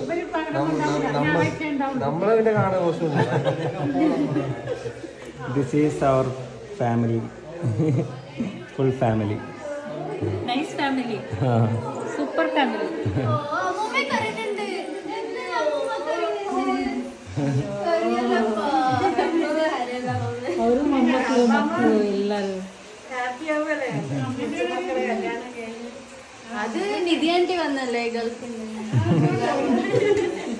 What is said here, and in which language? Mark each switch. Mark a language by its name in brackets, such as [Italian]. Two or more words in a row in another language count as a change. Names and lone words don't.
[Malayalam] നമ്മളതിനെ കാണാൻ മോശമില്ല. [English] This is our family. Full family. Nice family. Super family. [Kannada] ಅವರು ಮೊಮ್ಮಕ್ಕಳು ಮಕ್ಕಳು ಎಲ್ಲರೂ [Malayalam] അത് നിധി ആന്റി വന്നല്ലേ ഗൾഫിൽ നിന്ന്.